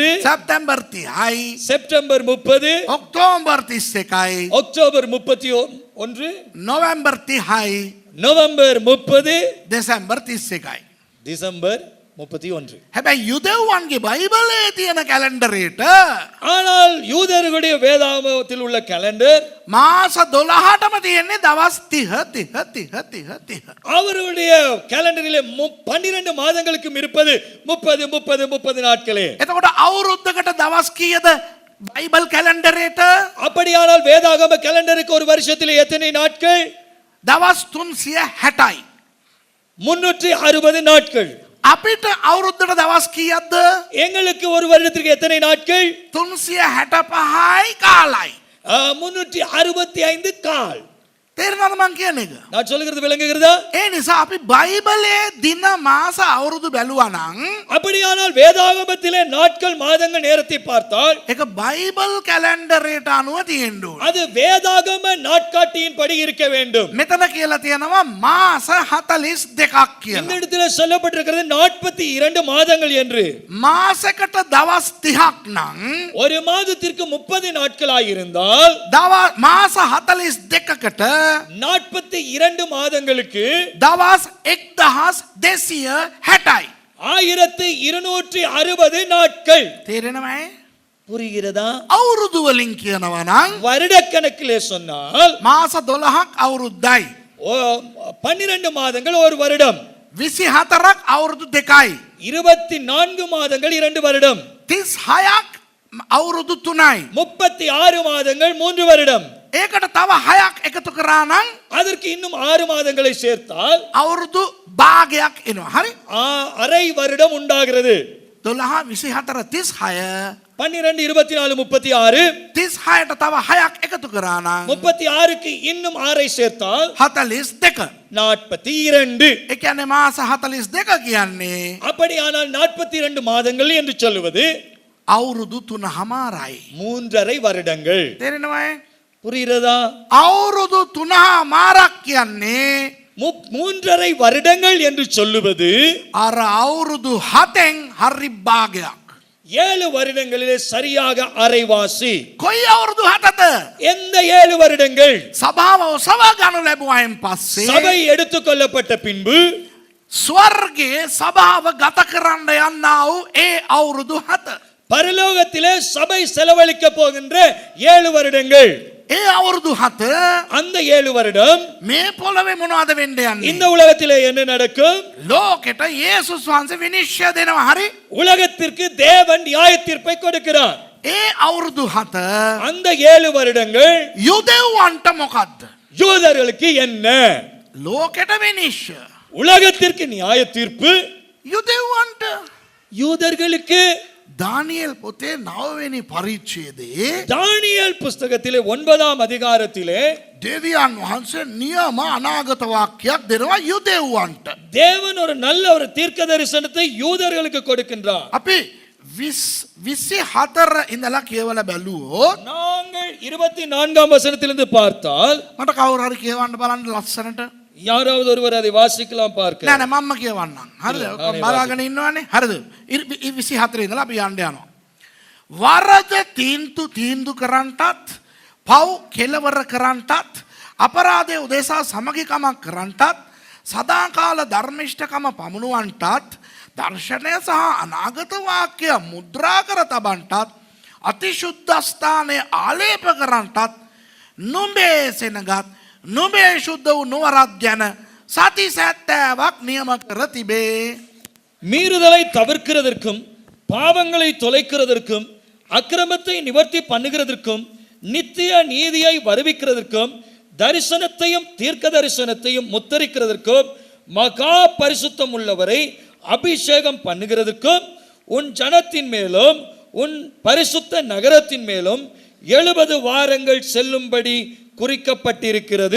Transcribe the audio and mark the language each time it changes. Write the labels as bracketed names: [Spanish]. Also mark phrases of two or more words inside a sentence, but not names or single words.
[Sinhala] සැප්තැම්බර් 30යි. [Tamil] செப்டம்பர் 30, [Sinhala] ඔක්තෝබර් 31යි. [Tamil] அக்டோபர் 31, [Sinhala] නොවැම්බර් 30යි. [Tamil] நவம்பர் 30, [Sinhala] දෙසැම්බර් 31යි. [Tamil] டிசம்பர் 31. [Sinhala] හැබැයි යුදෙව්වන්ගේ බයිබලයේ තියෙන කැලෙන්ඩරේට [Tamil] ஆனால் யூதர்களுடைய வேதாகமத்தில் உள்ள கேலண்டர் [Sinhala] මාස 12ටම තියෙන්නේ දවස් 30 30 30 30 30. [Tamil] அவருடைய கேலண்டரிலே 12 மாதங்களுக்கும் இருப்பது 30 30 30 நாட்களே. [Sinhala] එතකොට අවුරුද්දකට දවස් කීයද බයිබල් කැලෙන්ඩරේට? [Tamil] அப்படியானால் வேதாகம கேலண்டருக்கு ஒரு வருஷத்திலே எத்தனை நாட்கள்? [Sinhala] දවස් 360යි. [Tamil] 360 நாட்கள். [Sinhala] අපිට අවුරුද්දට දවස් කීයක්ද? [Tamil] எங்களுக்கு ஒரு வருடத்திற்கு எத்தனை நாட்கள்? [Sinhala] 365යි කාලයි. [Tamil] 365 கால். [Sinhala] තේරෙනවද මං කියන එක? [Tamil] நான் சொல்லுகிறது விளங்குகிறதா? [Sinhala] ඒ නිසා අපි බයිබලයේ දින මාස අවුරුදු බැලුවා නම් [Tamil] அப்படியானால் வேதாகமத்திலே நாட்கள் மாதங்கள் நேரத்தை பார்த்தால் [Sinhala] ඒක බයිබල් කැලෙන්ඩරේට අනුව තියෙන්න ඕන. [Tamil] அது வேதாகம நாட்காட்டியின் படி இருக்க வேண்டும். [Sinhala] මෙතන කියලා තියෙනවා මාස 42ක් [Tamil] இந்த [Sinhala] කියලා. [Tamil] இடத்துல சொல்லப்பட்டிருக்கிறது 42 மாதங்கள் என்று. [Sinhala] මාසෙකට දවස් 30ක් නම් [Tamil] ஒரு மாதத்திற்கு 30 நாட்களாய் இருந்தால் [Sinhala] මාස 42කට [Tamil] 42 மாதங்களுக்கு [Sinhala] දවස් 1260යි. [Tamil] 1260 நாட்கள். [Sinhala] තේරෙනවයි? [Tamil] புரிகிறதா? [Sinhala] අවුරුදු වලින් කියනවා නම් [Tamil] வருடக்கணக்கிலே சொன்னால் [Sinhala] මාස 12ක් අවුරුද්දයි. [Tamil] 12 மாதங்கள் ஒரு வருடம். [Sinhala] 24ක් අවුරුදු 2යි. [Tamil] 24 மாதங்கள் 2 வருடம். [Sinhala] 36ක් අවුරුදු 3යි. [Tamil] 36 மாதங்கள் 3 வருடம். [Sinhala] ඒකට තව 6ක් එකතු කරා නම් [Tamil] அதற்கு இன்னும் 6 மாதங்களை சேர்த்தால் [Sinhala] අවුරුදු භාගයක් එනවා. හරි? [Tamil] அரை வருடம் உண்டாகிறது. [Sinhala] 12 24 36 [Tamil] 12 24 36 [Sinhala] 36ට තව 6ක් එකතු කරා නම් [Tamil] 36க்கு இன்னும் 6ஐ சேர்த்தால் [Sinhala] 42. [Tamil] 42. [Sinhala] ඒ කියන්නේ මාස 42 කියන්නේ [Tamil] அப்படியானால் 42 மாதங்கள் என்று சொல்லுவது [Sinhala] අවුරුදු 3මාරයි. [Tamil] 3.5 வருடங்கள். [Sinhala] තේරෙනවද? [Tamil] புரிகிறதா? [Sinhala] අවුරුදු 3මාරක් කියන්නේ [Tamil] 3.5 வருடங்கள் என்று சொல்லுவது [Sinhala] අර අවුරුදු 7න් හරි භාගයක්. [Tamil] 7 வருடங்களிலே சரியாக அரைவாசி. [Sinhala] කොයි අවුරුදු 7ද? [Tamil] எந்த 7 வருடங்கள்? [Sinhala] සභාව ඔසවා ගන්න ලැබුවායින් පස්සේ [Tamil] சபை எடுத்துக்கொள்ளப்பட்ட பின்பு [Sinhala] ස්වර්ගයේ සභාව ගත කරන්න යන්නා වූ ඒ අවුරුදු 7. [Tamil] பரலோகத்திலே சபை செலவழிக்க போகின்ற 7 வருடங்கள். [Sinhala] ඒ අවුරුදු 7 [Tamil] அந்த 7 வருடம் [Sinhala] මේ පොළවේ මොනවද වෙන්න යන්නේ? [Tamil] இந்த உலகத்திலே என்ன நடக்கும்? [Sinhala] ලෝකෙට යේසුස් වහන්සේ විනිශ්චය දෙනවා. හරි? [Tamil] உலகத்திற்கு தேவன் நியாய தீர்ப்பை கொடுக்கிறார். [Sinhala] ඒ අවුරුදු 7 [Tamil] அந்த 7 வருடங்கள் [Sinhala] යුදෙව්වන්ට මොකද්ද? [Tamil] யூதர்களுக்கு என்ன? [Sinhala] ලෝකෙට විනිශ්චය. [Tamil] உலகத்திற்கு நியாய தீர்ப்பு, [Sinhala] යුදෙව්වන්ට. [Tamil] யூதர்களுக்கு. [Sinhala] දානියෙල් පොතේ 9 වෙනි පරිච්ඡේදයේ [Tamil] தானியேல் புஸ்தகத்திலே 9ஆம் அதிகாரத்திலே [Sinhala] දෙවියන් වහන්සේ නියම අනාගත වාක්‍යයක් දෙනවා යුදෙව්වන්ට. [Tamil] தேவன் ஒரு நல்ல ஒரு தீர்க்க தரிசனத்தை யூதர்களுக்கு கொடுக்கின்றார். [Sinhala] අපි 24 ඉඳලා කියවලා බැලුවොත් [Tamil] நாங்கள் 24ஆம் வசனத்திலிருந்து பார்த்தால் [Sinhala] මට කවුරු හරි කියවන්න බලන්න ලස්සනට. [Tamil] யாராவது ஒருவர் அதை வாசிக்கலாம் பார்க்க. [Sinhala] නෑ නෑ මම්ම කියවන්නම්. හරිද? බලාගෙන ඉන්නවනේ. හරිද? 24 ඉඳලා අපි යන්න යනවා. වරද තීන්දුව කරන්නටත්, පව් කෙලවර කරන්නටත්, අපරාධය උදෙසා සමගිකමක් කරන්නටත්, සදාකාල ධර්මිෂ්ඨකම පමුණුවන්නටත්, දර්ශනය සහ අනාගත වාක්‍ය මුද්‍රා කර තබන්නටත්, අතිශුද්ධස්ථානයේ ආලේප කරන්නටත්, නුඹේ සෙනගත් නුඹේ ශුද්ධ වූ නුවරක් ගැන සති 70ක් නියම කර තිබේ. [Tamil] மீறுதலை தவிர்க்கிறதற்கும், பாவங்களை தொலைக்கிறதற்கும், அக்கிரமத்தை நிவர்த்தி பண்ணுகிறதற்கும், நித்திய நீதியை வருவிக்கிறதற்கும், தரிசனத்தையும் தீர்க்க தரிசனத்தையும் முத்தரிக்கிறதற்கும், மகா பரிசுத்தம் உள்ளவரை அபிஷேகம் பண்ணுகிறதுக்கும் உன் ஜனத்தின் மேலும் உன் பரிசுத்த நகரத்தின் மேலும் 70 வாரங்கள் செல்லும்படி குறிக்கப்பட்டிருக்கிறது.